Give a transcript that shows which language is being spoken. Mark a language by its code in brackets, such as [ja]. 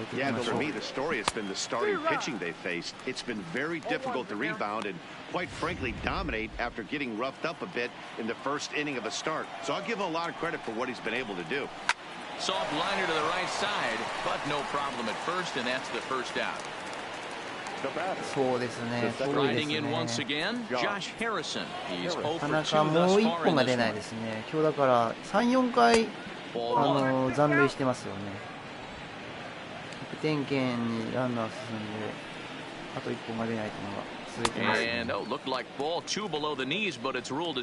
[en] Yeah, but for me, the story has been the starting pitching they faced. It's been very difficult to rebound and, quite frankly, dominate after getting roughed up a bit in the first inning of a start. So I'll give him a lot of credit for what he's been able to do. Soft liner to the right side, but no problem at first, and that's the first out. [ja] そうですね。 [en] Riding in once again, Josh Harrison. He's [ja] なかなかもう一本が出ないですね。今日だから3、4回残塁してますよね。得点圏にランナー進んで、あと1本が出ないというのが続いてます、ね。 [en] And oh, looked like ball two below the knees, but it's ruled a